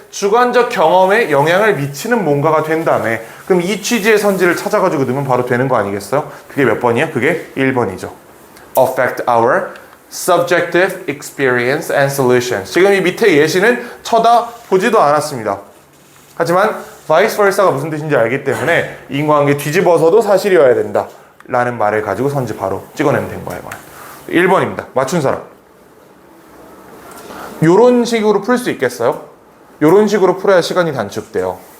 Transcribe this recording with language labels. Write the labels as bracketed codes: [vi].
[ko] 주관적 경험에 영향을 미치는 뭔가가 된다며. 그럼 이 취지의 선지를 찾아가지고 넣으면 바로 되는 거 아니겠어요? 그게 몇 번이야? 그게 1번이죠. [en] Affect our subjective experience and solutions. [ko] 지금 이 밑에 예시는 쳐다보지도 않았습니다. 하지만 vice versa가 무슨 뜻인지 알기 때문에 인과관계 뒤집어서도 사실이어야 된다 라는 말을 가지고 선지 바로 찍어내면 된 거예요. 1번입니다. 맞춘 사람. 요런 식으로 풀 수 있겠어요? 요런 식으로 풀어야 시간이 단축돼요.